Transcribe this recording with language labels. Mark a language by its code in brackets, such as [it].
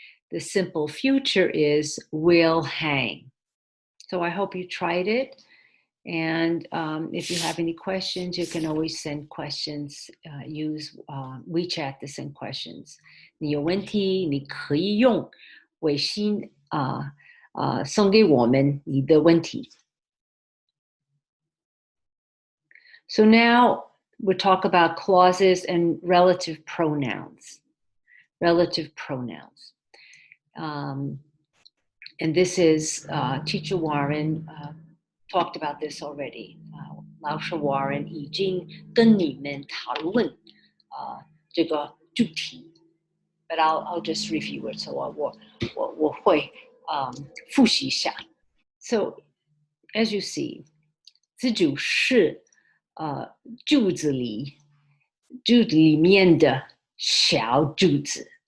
[en] The simple future is will hang. So I hope you tried it. And if you have any questions, you can always send questions. Use WeChat to send questions. [zh] 你有问题，你可以用微信送给我们你的问题. [en] So now we'll talk about clauses and relative pronouns. Relative pronouns. And this is Teacher Warren talked about this already. [zh] 老师 Warren 已经跟你们讨论这个主题. [en] But I'll just review it. So [zh] 我会复习一下. [en] So as you see, [zh] 这就是句子里面的小句子.